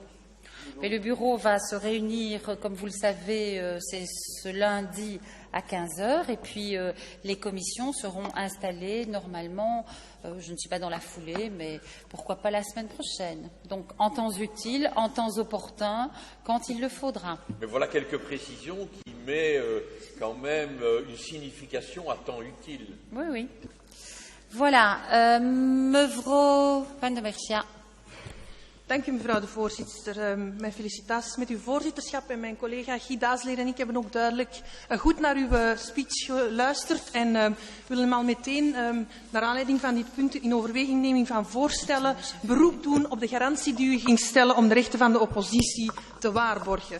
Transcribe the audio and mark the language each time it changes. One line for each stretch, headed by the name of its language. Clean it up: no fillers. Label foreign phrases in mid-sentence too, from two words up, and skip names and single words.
French: Mais le bureau va se réunir, comme vous le savez, c'est ce lundi à 15 heures, et puis les commissions seront installées normalement, je ne suis pas dans la foulée, mais pourquoi pas la semaine prochaine. Donc en temps utile, en temps opportun, quand il le faudra. Mais voilà quelques précisions qui mettent quand même une signification à temps utile. Oui, oui. Voilà,
Dutch: mevrouw Van der Merch. Dank u, mevrouw de voorzitter. Mijn felicitaties met uw voorzitterschap en mijn collega Guy Daasleer en ik hebben ook duidelijk goed naar uw speech geluisterd en willen al meteen, naar aanleiding van dit punt in overwegingneming van voorstellen, beroep doen op de garantie die u ging stellen om de rechten van de oppositie te waarborgen.